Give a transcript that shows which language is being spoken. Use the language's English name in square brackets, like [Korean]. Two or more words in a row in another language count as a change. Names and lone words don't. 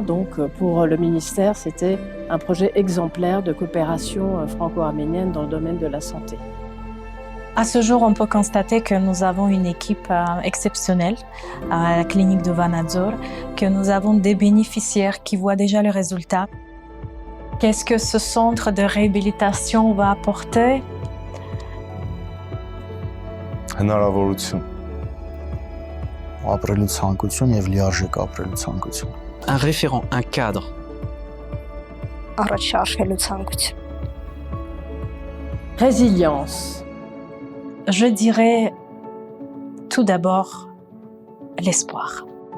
[French] Donc pour le ministère, c'était un projet exemplaire de coopération franco-arménienne dans le domaine de la santé. À ce jour, on peut constater que nous avons une équipe exceptionnelle à la clinique de Vanadzor, que nous avons des bénéficiaires qui voient déjà les résultats. Qu'est-ce que ce centre de réhabilitation va apporter? [Armenian] Հնարավորություն, ապրելու ցանկություն եւ լիարժեք ապրելու ցանկություն։ [French] Un référent, un cadre. [Armenian] Առաջ շարժելու ցանկություն։ [French] Résilience. Je dirais tout d'abord l'espoir.